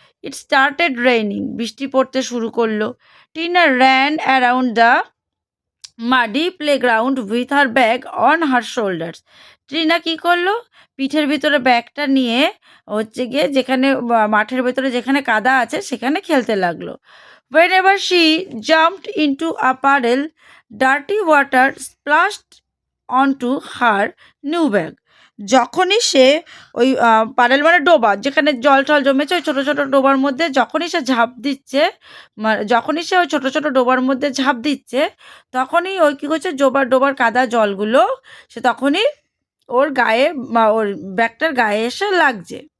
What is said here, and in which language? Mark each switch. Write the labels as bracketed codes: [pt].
[en] it started raining, [bn] বৃষ্টি পড়তে শুরু করলো। [en] Tina ran around the muddy playground with her bag on her shoulders. [bn] Trina কী করলো, পিঠের ভিতরে ব্যাগটা নিয়ে হচ্ছে গিয়ে যেখানে মাঠের ভেতরে যেখানে কাদা আছে সেখানে খেলতে লাগলো। [en] whenever she jumped into a puddle, dirty water splashed onto her new bag. [bn] যখনই সে ওই পারেল মানে ডোবা, যেখানে জল টল জমেছে ওই ছোটো ছোটো ডোবার মধ্যে যখনই সে ঝাঁপ দিচ্ছে, যখনই সে ওই ছোটো ছোটো ডোবার মধ্যে ঝাঁপ দিচ্ছে, তখনই ওই কী করছে, ডোবার কাদা জলগুলো সে তখনই ওর গায়ে ওর ব্যাগটার গায়ে এসে লাগছে।